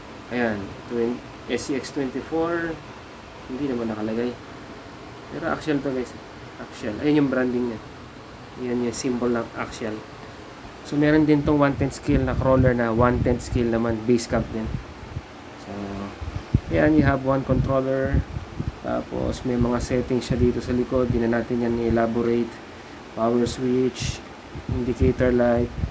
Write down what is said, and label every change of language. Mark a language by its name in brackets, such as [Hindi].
[Filipino] Ayan, SCX24, hindi naman nakalagay. Pero Axial to guys. Axial. Ayun yung branding niya. Yan yung symbol ng Axial. So meron din tong 110 scale na crawler na 110 scale naman, base cab din. [English] So ayan, you have one controller. [Filipino] Tapos may mga settings siya dito sa likod. Di na natin yan i-elaborate. [English] Power switch, indicator light.